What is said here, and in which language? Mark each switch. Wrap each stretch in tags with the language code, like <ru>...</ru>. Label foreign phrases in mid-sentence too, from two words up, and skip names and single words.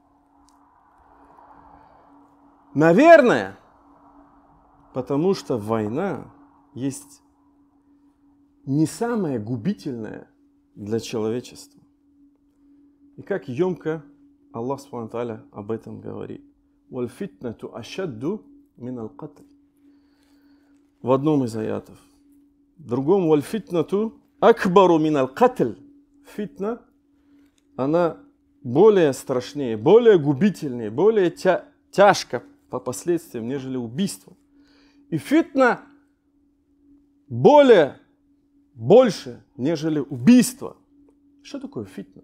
<ru>Наверное, потому что война есть не самое губительное для человечества. И как емко Аллах</ru> <ar>سبحانه وتعالى</ar> <ru>об этом говорит.</ru> <ar>«والفتنة أشد من القتل».</ar> <ru>В одном из аятов. В другом</ru> <ar>«والفتنة أكبر من القتل».</ar> <ru>Фитна, она более страшнее, более губительнее, более тяжко по последствиям, нежели убийство. И фитна больше, нежели убийство. Что такое фитна?</ru>